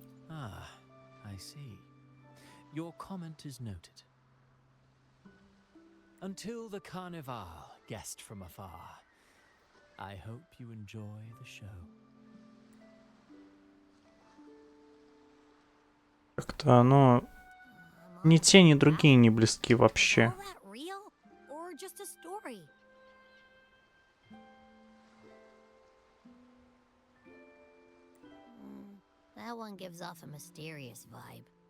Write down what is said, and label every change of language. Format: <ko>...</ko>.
<en>Ah, I see. Your comment is noted. Until the Carnival, guest from afar, I hope you enjoy the show.</en> <ru>Как-то оно... Ни те, ни другие не близки вообще.</ru> <en>All that real or just a story? That one gives off a mysterious vibe.</en>